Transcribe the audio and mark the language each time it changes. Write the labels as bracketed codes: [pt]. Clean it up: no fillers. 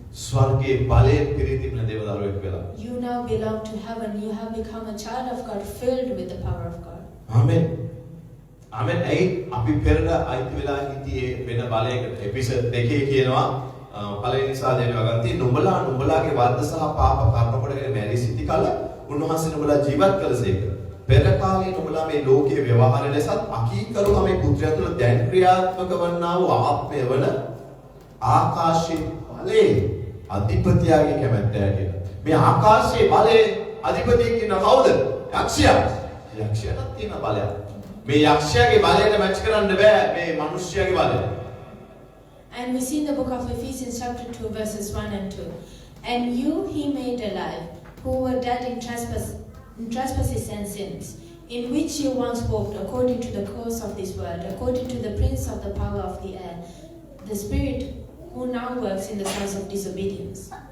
[si] ස්වර්ගයේ බලයෙන් පිරිතිබෙන දේවදරුවෙක් වෙලා. [en] You now belong to heaven. You have become a child of God, filled with the power of God. Amen. Amen. [si] ඒ අපි පෙරට අයිති වෙලා හිටියේ වෙන බලයකට. එපිසෝඩ් 2 කියනවා පළවෙනි සාදේන වගන්ති නුඹලාගේ වර්ධ සහ පාප කර්ම කොටගෙන මැරී සිටි කල උන්වහන්සේ නුඹලා ජීවත් කළසේක. පෙර කාලේ නුඹලා මේ ලෝකයේ ව්‍යවහාර ලෙසත් අකීකරු මේ පුත්‍රයා තුළ දැන් ක්‍රියාත්මක වන්නා වූ ආත්මය වන ආකාශයේ බලේ අධිපතියාගේ කැමැත්ත ඇතිව. මේ ආකාශයේ බලේ අධිපතියෙක් ඉන්න කවුද? යක්ෂයා. යක්ෂයාට තියෙන බලයක්. මේ යක්ෂයාගේ බලයට මැච් කරන්න බෑ මේ මිනිස්යාගේ බලය. [en] And we see in the book of Ephesians chapter 2 verses 1 and 2. And you he made alive, who were dead in trespasses and sins, in which you once walked according to the course of this world, according to the prince of the power of the air, the spirit who now works in the sons of disobedience.